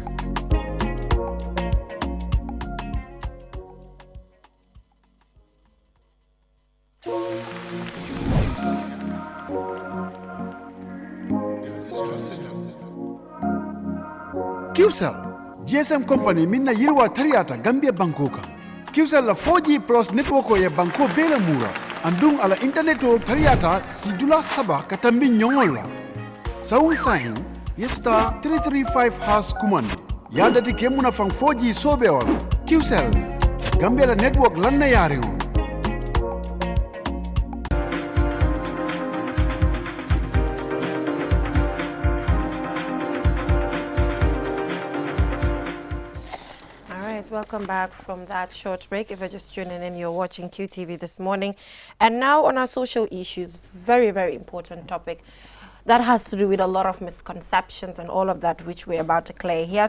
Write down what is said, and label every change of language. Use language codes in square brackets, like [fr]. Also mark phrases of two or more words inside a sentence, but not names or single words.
[man] QCell, [en] GSM company [man] minna yirwa tariata Gambia Bankoka. QCell la [en] 4G plus network [man] ya banko bela mura. Andung ala internet o tariata sidula saba katambi nyongola. Saung sahin, yesta 335# kumandi. Yadati kemuna fang 4G sobe wala. QCell, Gambia la network lanna yaringo. [en] Welcome back from that short break. If you're just tuning in, you're watching QTV this morning. And now on our social issues, very, very important topic that has to do with a lot of misconceptions and all of that, which we're about to clear here.